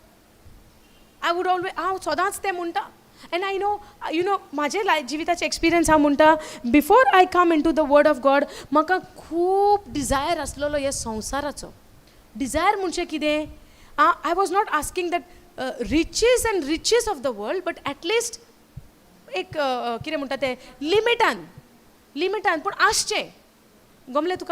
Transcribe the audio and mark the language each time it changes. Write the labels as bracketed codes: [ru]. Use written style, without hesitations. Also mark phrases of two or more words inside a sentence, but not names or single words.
[en] I would always, [kok] हांव सदांच तें म्हणटा. [en] And I know, [kok] माझे जिविताचे एक्सपिरियन्स हा म्हणटा, [en] Before I come into the word of God, [kok] म्हाका खूब डिझायर आसलेलो ह्या संवसाराचो. डिझायर म्हणजे कितें? [en] I was not asking that riches and riches of the world, but atleast [kok] एक कितें म्हणटा तें लिमिटान पूण आसचें. गमलें तुका?